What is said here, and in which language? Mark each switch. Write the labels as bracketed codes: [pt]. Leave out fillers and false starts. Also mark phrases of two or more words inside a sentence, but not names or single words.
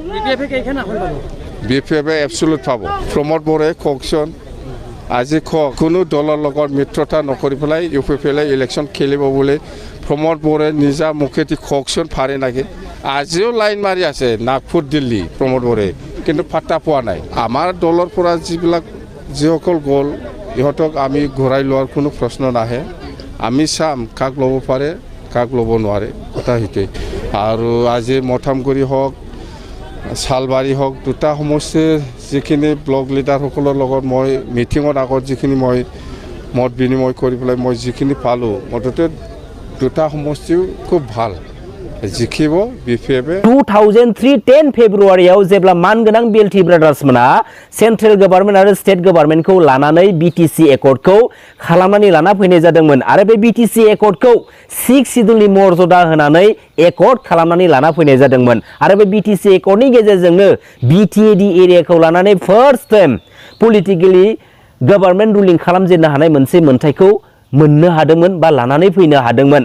[as] বিপিএফে এবচলুট পাব প্ৰমোদ বড়োৱে কওকচোন আজি কোনো দলৰ লগত মিত্ৰতা নকৰি পেলাই UPPL ইলেকশ্যন খেলিব বুলি প্ৰমোদ বড়োৱে নিজা মুখেদি কওকচোন পাৰে নেকি আজিও লাইন মাৰি আছে নাগপুৰ দিল্লী প্ৰমোদ বড়োৱে কিন্তু পাত্তা পোৱা নাই আমাৰ দলৰ পৰা যিসকল গ'ল ইহঁতক আমি ঘূৰাই লোৱাৰ কোনো প্ৰশ্ন নাহে আমি চাম কাক ল'ব পাৰে কাক ল'ব নোৱাৰে কথা সেইটোৱে আৰু আজি মথামগুৰি হওক শালবাৰী হওক দুটা সমষ্টিৰ যিখিনি ব্লক লিডাৰসকলৰ লগত মই মিটিঙত আগত যিখিনি মই মত বিনিময় কৰি পেলাই মই যিখিনি পালোঁ মুঠতে দুটা সমষ্টিও খুব ভাল জিকিব বিপিএফে [brx] 2003 10 फेब्रुवारियाव जेब्ला मानगोनां बिएलटि ब्रादार्समोना सेन्ट्रेल गभर्नमेन्ट आरो स्टेट गभर्नमेन्टखौ लानानै बिटिसि एकर्डखौ खालामनानै लाना फैनाय जादोंमोन आरो बे बिटिसि एकर्डखौ 6 सिडुलनि मर्यादा होनानै एकर्ड खालामनानै लाना फैनाय जादोंमोन आरो बे बिटिसि एकर्डनि गेजेरजोंनो बिटिएडि एरियाखौ लानानै फार्स्ट टाइम पलिटिकली गभर्नमेन्ट रुलिं खालामजेननो हानाय मोनसे मोनथायखौ मोननो हादोंमोन बा लानानै फैनो हादोंमोन